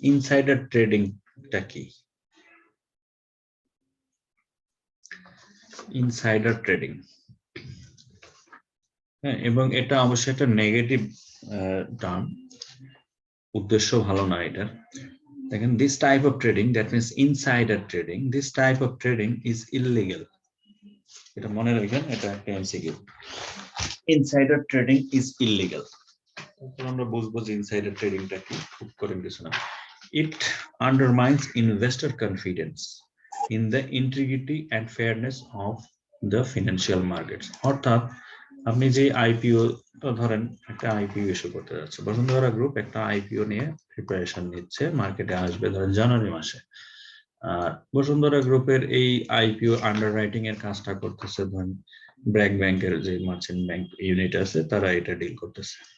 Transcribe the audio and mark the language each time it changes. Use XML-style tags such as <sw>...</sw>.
<bn>Insider ট্রেডিংটা কি? Insider trading, হ্যাঁ, এবং এটা অবশ্যই একটা নেগেটিভ টার্ম, উদ্দেশ্য ভালো না এটার।</bn> <en>দেখেন, this type of trading, that means insider trading, this type of trading is illegal.</en> <bn>এটা মনে রাখবেন, এটা একটা MCQ.</bn> <en>Insider trading is illegal.</en> <bn>আমরা বুঝবো যে ইনসাইডার ট্রেডিংটা কি, খুব করে কিছু না।</bn> <en>It undermines investor confidence in the integrity and fairness of the financial markets.</en> <bn>অর্থাৎ আপনি যে আইপিও, ধরেন একটা আইপিও ইস্যু করতে যাচ্ছে, বসুন্ধরা গ্রুপ একটা আইপিও নিয়ে প্রিপারেশন নিচ্ছে, মার্কেটে আসবে ধরেন জানুয়ারি মাসে। আর বসুন্ধরা গ্রুপের এই আইপিও আন্ডাররাইটিং এর কাজটা করতেছে ধরেন ব্র্যাক ব্যাংকের যে মার্চেন্ট ব্যাংক ইউনিট আছে, তারা এটা ডিল করতেছে।</bn>